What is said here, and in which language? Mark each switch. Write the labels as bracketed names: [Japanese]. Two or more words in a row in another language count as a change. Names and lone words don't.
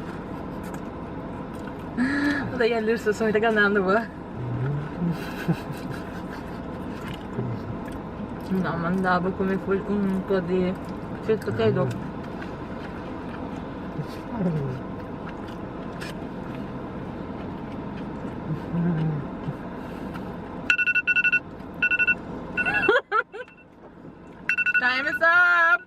[Norwegian] Det gjelder så som vi ikke kan nevne noe. [Portuguese] Não, mas não dá pra comer um po' di [English] sweet potato. Time is up!